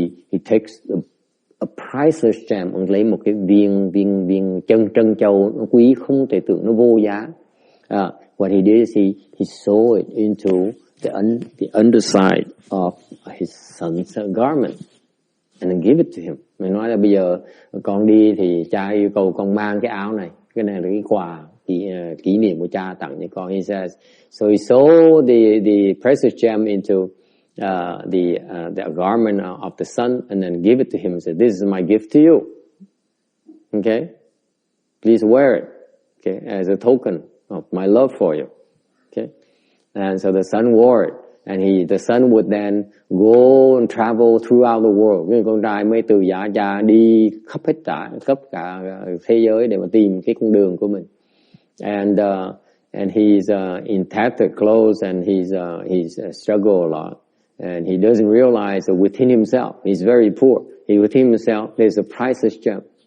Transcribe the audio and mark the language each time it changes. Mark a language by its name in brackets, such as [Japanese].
[English] He takes a priceless gem. [Vietnamese] Ông lấy một cái viên trân châu nó quý không thể tưởng, nó vô giá. [English] What he did is he sewed it into the underside of his son's garment and then give it to him. [Vietnamese] Mình nói là bây giờ con đi thì cha yêu cầu con mang cái áo này, cái này là cái quà kỷ niệm của cha tặng cho con. [English] He says, so he sewed the precious gem into the garment of the son and then give it to him and said, this is my gift to you. Okay, please wear it. Okay, as a token of my love for you. Okay, and so the son wore it, and the son would then go and travel throughout the world. [Vietnamese] Người con trai mới từ giả cha đi khắp cả thế giới để mà tìm cái con đường của mình. [English] And he's in tattered clothes, and he's struggled a lot, and he doesn't realize that within himself he's very poor. Within himself there's a priceless gem.